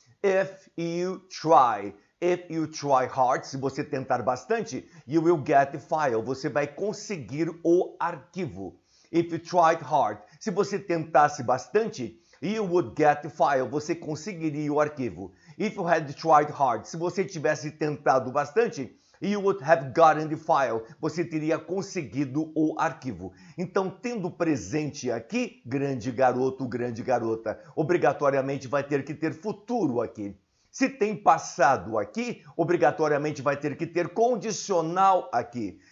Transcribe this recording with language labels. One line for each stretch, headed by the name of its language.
English: If you try. If you try hard,
Portuguese: se você tentar bastante,
English: you will get the file.
Portuguese: Você vai conseguir o arquivo.
English: If you tried hard,
Portuguese: se você tentasse bastante,
English: you would get the file.
Portuguese: Você conseguiria o arquivo.
English: If you had tried hard,
Portuguese: se você tivesse tentado bastante,
English: you would have gotten the file.
Portuguese: Você teria conseguido o arquivo. Então, tendo presente aqui, grande garoto, grande garota, obrigatoriamente vai ter que ter futuro aqui. Se tem passado aqui, obrigatoriamente vai ter que ter condicional aqui.